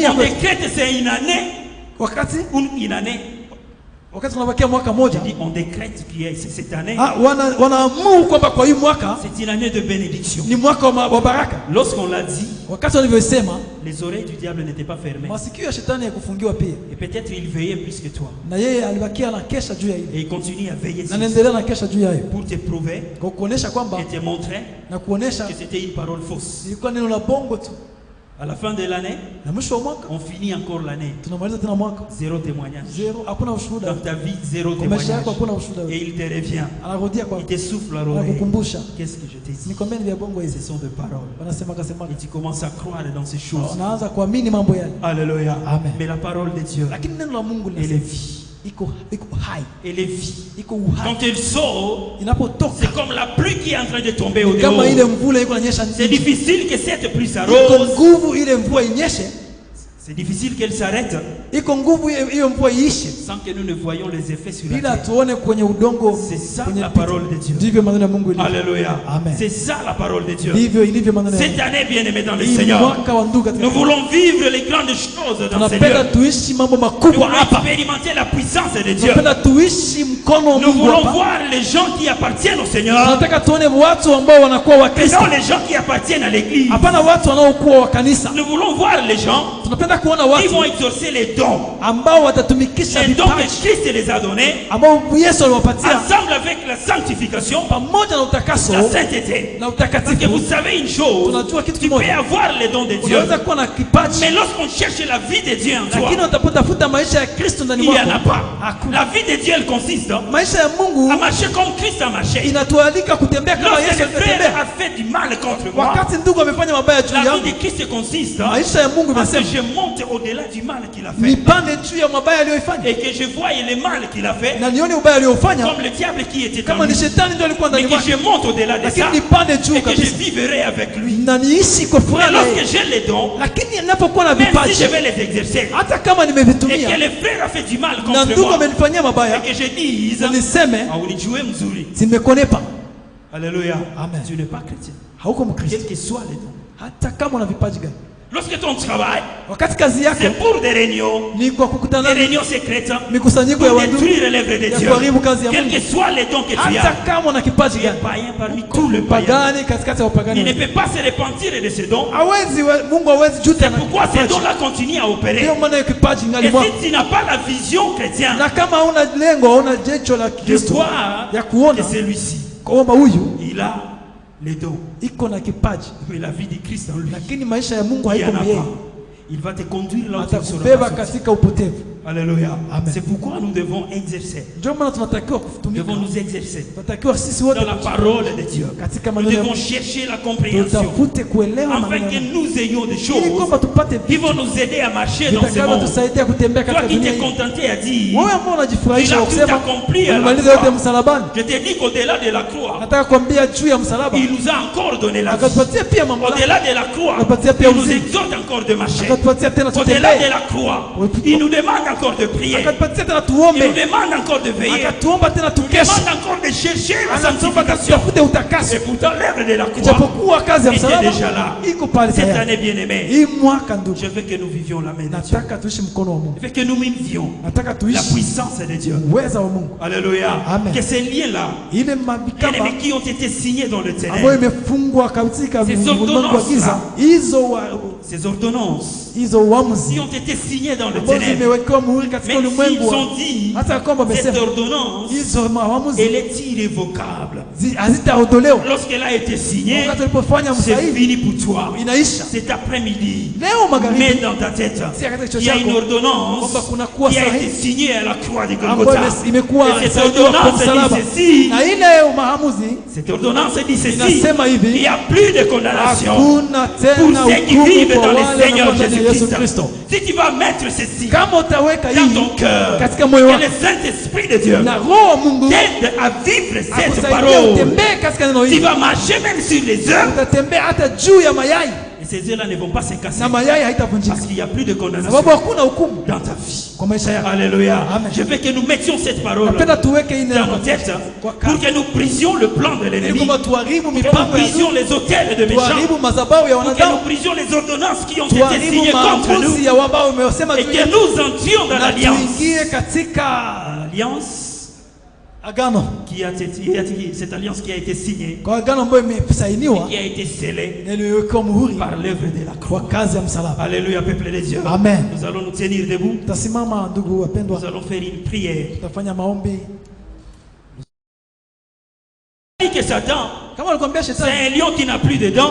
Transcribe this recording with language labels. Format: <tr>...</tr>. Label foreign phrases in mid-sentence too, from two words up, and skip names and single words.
<fr>On décrète c'est une année. Une année. On décrète qu'il y a cette année. C'est une année de bénédiction. Lorsqu'on l'a dit, les oreilles du diable n'étaient pas fermées.</fr> <sw>masikio ya shetani yakufungiwa pia.</sw> <fr>Et peut-être il veillait plus que toi.</fr> <sw>Na yeye alibakia na kesha juu ya hilo.</sw> <fr>Et il continue à veiller</fr> <sw>Na anaendelea na kesha juu ya hiyo.</sw> <fr>pour te prouver</fr> <sw>Kwa kuonesha kwamba</sw> <fr>et te montrer</fr> <sw>na kuonesha</sw> <fr>que c'était une parole fausse.</fr> <sw>ilikuwa neno la bongo tu.</sw> <fr>À la fin de l'année,</fr> <sw>Na mwisho wa mwaka</sw> <fr>on finit encore l'année.</fr> <sw>tunamaliza tena mwaka.</sw> <fr>Zéro témoignage.</fr> <sw>Zero, hakuna ushuhuda.</sw> <fr>Dans ta vie, zéro</fr> <sw>Kwa maisha</sw> <fr>témoignage.</fr> <sw>yako hakuna ushuhuda.</sw> <fr>Et il te revient.</fr> <sw>Anarudia kwa</sw> <fr>Il te souffle à l'oreille.</fr> <sw>anakukumbusha.</sw> <fr>Qu'est-ce que je t'ai dit?</fr> <sw>Nikwambia ni vya bongo</sw> <fr>Ce</fr> <sw>hizi.</sw> <fr>sont des paroles.</fr> <sw>Wanasema kasema.</sw> <fr>Et tu commences à croire dans ces choses.</fr> <sw>Unaanza kuamini mambo yale.</sw> <fr>Alléluia.</fr> <sw>Amen.</sw> <fr>Mais la parole de Dieu,</fr> <sw>Lakini neno la Mungu</sw> <fr>elle est</fr> <sw>linasema</sw> <fr>vie.</fr> <sw>iko hai.</sw> <fr>Elle est vie.</fr> <sw>Iko uhai.</sw> <fr>Quand elle sort,</fr> <sw>Inapotoka</sw> <fr>c'est comme la pluie qui est en train de tomber au</fr> <sw>kama ile</sw> <fr>dehors.</fr> <sw>mvula iko inanyesha</sw> <fr>C'est</fr> <sw>nje.</sw> <fr>difficile que cette pluie</fr> <sw>Iko</sw> <fr>s'arrose.</fr> <sw>nguvu ile mvua inyeshe.</sw> <fr>C'est difficile qu'elle s'arrête</fr> <sw>Iko nguvu hiyo mvua iishe.</sw> <fr>sans que nous ne voyions les effets sur la</fr> <sw>Bila</sw> <fr>terre.</fr> <sw>tuone kwenye udongo.</sw> <fr>C'est ça</fr> <sw>Kwenye</sw> <fr>la parole de Dieu.</fr> <sw>ndivyo maneno ya Mungu ilivyo.</sw> <fr>Alléluia.</fr> <sw>Amen.</sw> <fr>C'est ça la parole de Dieu.</fr> <sw>Ndivyo ilivyo maneno ya</sw> <fr>Cette</fr> <sw>Mungu.</sw> <fr>année, bien-aimés dans le</fr> <sw>Hii</sw> <fr>Seigneur,</fr> <sw>mwaka wa ndugu katika</sw> <fr>nous voulons vivre les grandes choses dans ces</fr> <sw>tunapenda</sw> <fr>lieux.</fr> <sw>tuishi mambo</sw> <fr>Nous</fr> <sw>makubwa</sw> <fr>voulons</fr> <sw>hapa.</sw> <fr>expérimenter la puissance de Dieu.</fr> <sw>Tunapenda tuishi mkono wa</sw> <fr>Nous</fr> <sw>Mungu</sw> <fr>voulons</fr> <sw>hapa.</sw> <fr>voir les gens qui appartiennent au Seigneur,</fr> <sw>Tunataka tuone watu ambao wanakuwa wa</sw> <fr>et</fr> <sw>Kristo.</sw> <fr>non les gens qui appartiennent à l'église.</fr> <sw>Hapana watu wanaokuwa wa kanisa.</sw> <fr>Nous voulons voir les gens</fr> <sw>Tunapenda kuona</sw> <fr>qui</fr> <sw>watu</sw> <fr>vont exaucer les dons.</fr> <sw>ambao watatumikisha</sw> <fr>Les dons que</fr> <sw>vipaji</sw> <fr>Christ les a donnés,</fr> <sw>ambao Yesu aliwapatia</sw> <fr>ensemble avec la sanctification,</fr> <sw>pamoja na utakaso</sw> <fr>la sainteté.</fr> <sw>na</sw> <fr>Parce que</fr> <sw>utakatifu.</sw> <fr>vous savez une chose,</fr> <sw>Tunajua kitu</sw> <fr>tu peux</fr> <sw>kimoja.</sw> <fr>avoir les dons de Dieu,</fr> <sw>Unaweza kuwa na kipaji</sw> <fr>mais lorsqu'on cherche la vie de Dieu en</fr> <sw>lakini</sw> <fr>toi,</fr> <sw>utapotafuta maisha ya Kristo ndani</sw> <fr>il n'y en a</fr> <sw>mwako.</sw> <fr>pas.</fr> <sw>Hakuna.</sw> <fr>La vie de Dieu, elle consiste</fr> <sw>Maisha ya Mungu</sw> <fr>à marcher comme Christ a marché.</fr> <sw>inatualika kutembea kama</sw> <fr>Lorsque</fr> <sw>Yesu</sw> <fr>le frère</fr> <sw>alitembea.</sw> <fr>a fait du mal contre moi,</fr> <sw>Wakati ndugu amefanya mabaya juu</sw> <fr>la vie</fr> <sw>yangu,</sw> <fr>de Christ consiste</fr> <sw>maisha ya Mungu</sw> <fr>à ce que</fr> <sw>imesema</sw> <fr>je monte au-delà du mal qu'il a fait</fr> <sw>nipande juu ya mabaya aliyoifanya</sw> <fr>et que je voie le mal qu'il a fait</fr> <sw>na nione ubaya aliofanya</sw> <fr>comme le diable qui était en</fr> <sw>kama ni</sw> <fr>lui,</fr> <sw>shetani ndio alikuwa</sw> <fr>mais</fr> <sw>ndani</sw> <fr>que</fr> <sw>mwake,</sw> <fr>je monte au-delà de</fr> <sw>lakini</sw> <fr>ça</fr> <sw>nipande juu</sw> <fr>et que je</fr> <sw>kabisa</sw> <fr>vivrai avec lui.</fr> <sw>na niishi kwa</sw> <fr>Mais</fr> <sw>furaha na</sw> <fr>lorsque</fr> <sw>yeye.</sw> <fr>j'ai les dons,</fr> <sw>Lakini ninapokuwa na</sw> <fr>même si</fr> <sw>vipaji</sw> <fr>je vais les exercer</fr> <sw>hata kama</sw> <fr>et que</fr> <sw>nimevitumia</sw> <fr>le frère a fait du mal</fr> <sw>na</sw> <fr>contre</fr> <sw>ndugu</sw> <fr>moi</fr> <sw>amenifanyia mabaya</sw> <fr>et que je dise</fr> <sw>na niseme ah, ulijue mzuri. simekonepa,</sw> <fr>Alléluia.</fr> <sw>Amen.</sw> <fr>Tu n'es pas chrétien.</fr> <sw>hauko Mkristo</sw> <fr>Quels que soient les dons.</fr> <sw>hata kama una vipaji gani.</sw> <fr>Lorsque ton travail,</fr> <sw>Wakati kazi</sw> <fr>c'est</fr> <sw>yako</sw> <fr>pour des réunions,</fr> <sw>ni kwa</sw> <fr>des</fr> <sw>kukutana</sw> <fr>réunions secrètes,</fr> <sw>mikusanyiko ya</sw> <fr>pour</fr> <sw>wandugu</sw> <fr>détruire l'œuvre de</fr> <sw>ya</sw> <fr>Dieu.</fr> <sw>kuharibu kazi ya</sw> <fr>Quels</fr> <sw>Mungu,</sw> <fr>que soient les dons que tu</fr> <sw>hata</sw> <fr>as,</fr> <sw>kama una kipaji</sw> <fr>tu es</fr> <sw>gani,</sw> <fr>païen parmi tous les païens.</fr> <sw>pagani katikati ya</sw> <fr>Il</fr> <sw>upagani,</sw> <fr>ne peut pas se repentir de ces dons.</fr> <sw>Mungu hawezi juta</sw> <fr>C'est</fr> <sw>na</sw> <fr>pourquoi ces</fr> <sw>kipaji.</sw> <fr>dons-là continuent à opérer.</fr> <sw>Ndio maana hiyo kipaji ngali</sw> <fr>Et</fr> <sw>mwako,</sw> <fr>si tu n'as pas la vision chrétienne</fr> <sw>na kama hauna lengo, hauna jicho la</sw> <fr>de</fr> <sw>Kristo</sw> <fr>voir</fr> <sw>ya kuona</sw> <fr>que celui-ci,</fr> <sw>kwamba huyu</sw> <fr>il a les dons,</fr> <sw>iko na kipaji,</sw> <fr>mais la vie de Christ en lui,</fr> <sw>lakini maisha ya Mungu</sw> <fr>il n'y</fr> <sw>haiko</sw> <fr>en a</fr> <sw>yeye,</sw> <fr>pas. Il va te conduire là où tu ne sauras</fr> <sw>atakubeba</sw> <fr>pas sortir.</fr> <sw>katika upotevu.</sw> <fr>Alléluia.</fr> <sw>Amen.</sw> <fr>C'est pourquoi nous devons exercer.</fr> <sw>Ndio maana tunatakiwa</sw> <fr>Nous</fr> <sw>kutumika,</sw> <fr>devons nous exercer</fr> <sw>tunatakiwa sisi wote</sw> <fr>dans la parole de Dieu.</fr> <sw>katika</sw> <fr>Nous</fr> <sw>maneno ya</sw> <fr>devons</fr> <sw>Mungu</sw> <fr>chercher la compréhension</fr> <sw>tutafute kuelewa</sw> <fr>afin</fr> <sw>maneno</sw> <fr>que</fr> <sw>ya Mungu,</sw> <fr>nous ayons des</fr> <sw>ili</sw> <fr>choses</fr> <sw>kwamba tupate</sw> <fr>qui</fr> <sw>vitu</sw> <fr>vont nous aider à marcher dans ce</fr> <sw>vitakavyo</sw> <fr>monde.</fr> <sw>tusaidia kutembea</sw> <fr>Toi</fr> <sw>katika</sw> <fr>qui</fr> <sw>dunia</sw> <fr>t'es</fr> <sw>hii.</sw> <fr>contenté à dire,</fr> <sw>Wewe ambao unajifurahisha</sw> <fr>il a</fr> <sw>kwa</sw> <fr>tout</fr> <sw>kusema</sw> <fr>accompli à la</fr> <sw>umemaliza yote</sw> <fr>croix.</fr> <sw>msalabani,</sw> <fr>Je te dis qu'au-delà de la croix,</fr> <sw>nataka kuambia juu ya msalaba</sw> <fr>il nous a encore donné la vie.</fr> <sw>akatupatia pia mamlaka,</sw> <fr>Au-delà de la croix,</fr> <sw>Akapatia pia</sw> <fr>il nous</fr> <sw>uzima.</sw> <fr>exhorte encore de marcher.</fr> <sw>akatupatia tena</sw> <fr>Au-delà de</fr> <sw>tutembee,</sw> <fr>la croix, Oui. il nous demande encore de prier.</fr> <sw>akatupatia tena</sw> <fr>Il nous</fr> <sw>tuombe,</sw> <fr>demande encore de veiller.</fr> <sw>akatuomba tena</sw> <fr>Il nous</fr> <sw>tukeshe,</sw> <fr>demande encore de chercher la</fr> <sw>anatuomba</sw> <fr>sanctification.</fr> <sw>tutafute utakaso.</sw> <fr>Et pourtant, l'œuvre de la croix</fr> <sw>Ijapokuwa kazi ya</sw> <fr>était</fr> <sw>msalaba</sw> <fr>déjà là.</fr> <sw>iko pale</sw> <fr>Cette</fr> <sw>tayari.</sw> <fr>année bien-aimée,</fr> <sw>Hii mwaka ndugu,</sw> <fr>je veux que nous vivions la main de Dieu.</fr> <sw>nataka tuishi mkono wa Mungu,</sw> <fr>Je veux que nous vivions</fr> <sw>nataka</sw> <fr>la</fr> <sw>tuishi</sw> <fr>puissance de Dieu.</fr> <sw>uweza wa Mungu,</sw> <fr>Alléluia.</fr> <sw>Amen.</sw> <fr>Que ces liens-là,</fr> <sw>ile mabikaba</sw> <fr>bien-aimés, qui ont été signés dans le</fr> <sw>ambayo</sw> <fr>ténèbre,</fr> <sw>imefungwa katika</sw> <fr>Ces</fr> <sw>ulimwengu wa</sw> <fr>ordonnances</fr> <sw>giza,</sw> <fr>là. ces ordonnances,</fr> <sw>hizo uamuzi</sw> <fr>qui ont été signés dans le</fr> <sw>ambazo</sw> <fr>ténèbre,</fr> <sw>zimewekewa muhuri katika</sw> <fr>même s'ils</fr> <sw>ulimwengu wa</sw> <fr>ont dit,</fr> <sw>hata kwamba</sw> <fr>cette</fr> <sw>wamesema</sw> <fr>ordonnance,</fr> <sw>hizo maamuzi</sw> <fr>elle est irrévocable.</fr> <sw>hazitaondolewa.</sw> <fr>Lorsqu'elle a été signée,</fr> <sw>Wakati ulipofanya</sw> <fr>c'est</fr> <sw>msahihi</sw> <fr>fini pour toi.</fr> <sw>inaisha.</sw> <fr>Cet après-midi,</fr> <sw>Leo magharibi</sw> <fr>mets dans ta tête, il y a une ordonnance</fr> <sw>kwamba kunakuwa</sw> <fr>qui a été</fr> <sw>sahihi</sw> <fr>signée à la croix de</fr> <sw>ambayo</sw> <fr>Golgotha.</fr> <sw>imekuwa</sw> <fr>Et cette</fr> <sw>imesaidiwa kwa</sw> <fr>ordonnance</fr> <sw>msalaba,</sw> <fr>dit ceci,</fr> <sw>na ile maamuzi</sw> <fr>cette ordonnance dit ceci,</fr> <sw>inasema</sw> <fr>il</fr> <sw>hivi,</sw> <fr>n'y a plus de condamnation</fr> <sw>hakuna</sw> <fr>pour</fr> <sw>tena</sw> <fr>ceux qui</fr> <sw>hukumu</sw> <fr>vivent</fr> <sw>kwa</sw> <fr>dans le</fr> <sw>wale</sw> <fr>Seigneur</fr> <sw>wanaokuwa ndani ya Yesu</sw> <fr>Jésus-Christ.</fr> <sw>Kristo.</sw> <fr>Si tu vas mettre ceci</fr> <sw>Kama utaweka</sw> <fr>dans</fr> <sw>hii</sw> <fr>ton cœur,</fr> <sw>katika moyo</sw> <fr>que</fr> <sw>wako</sw> <fr>le Saint-Esprit de Dieu</fr> <sw>na Roho wa Mungu</sw> <fr>t'aide à vivre cette</fr> <sw>akusaidia</sw> <fr>parole,</fr> <sw>utembee katika neno</sw> <fr>tu</fr> <sw>hili,</sw> <fr>vas marcher même sur les œufs.</fr> <sw>utatembea hata juu ya mayai</sw> <fr>Et ces œufs-là ne vont pas se casser</fr> <sw>na mayai haitavunjika,</sw> <fr>parce qu'il n'y a plus de condamnation</fr> <sw>sababu hakuna hukumu</sw> <fr>dans ta vie.</fr> <sw>kwa maisha yako.</sw> <fr>Alléluia.</fr> <sw>Amen.</sw> <fr>Je veux que nous mettions cette parole</fr> <sw>Napenda tuweke hii</sw> <fr>dans</fr> <sw>neno</sw> <fr>nos têtes</fr> <sw>kwa</sw> <fr>pour que nous brisions le plan de</fr> <sw>ili</sw> <fr>l'ennemi,</fr> <sw>kwamba tuharibu</sw> <fr>que nous</fr> <sw>mipango ya</sw> <fr>brisions</fr> <sw>adui,</sw> <fr>les hôtels de méchants,</fr> <sw>tuharibu madhabahu ya</sw> <fr>pour que</fr> <sw>wanadamu,</sw> <fr>nous brisions les ordonnances qui ont été</fr> <sw>tuharibu</sw> <fr>signées contre nous</fr> <sw>maamuzi ya wabao wamesema</sw> <fr>et</fr> <sw>juu</sw> <fr>que</fr> <sw>yetu,</sw> <fr>nous entrions dans</fr> <sw>na</sw> <fr>l'alliance.</fr> <sw>tuingie katika</sw> <fr>L'alliance cette alliance qui a été signée,</fr> <sw>kwa agano ambayo imesainiwa,</sw> <fr>qui a été scellée</fr> <sw>iliwekwa muhuri</sw> <fr>par l'œuvre de la croix.</fr> <sw>kwa kazi ya msalaba.</sw> <fr>Alléluia, peuple de Dieu.</fr> <sw>Amen.</sw> <fr>Nous allons nous tenir debout.</fr> <sw>Tasimama ndugu wapendwa.</sw> <fr>Nous allons faire une prière.</fr> <sw>Tutafanya maombi.</sw> <fr>Que Satan, c'est un lion qui n'a plus de dents.</fr>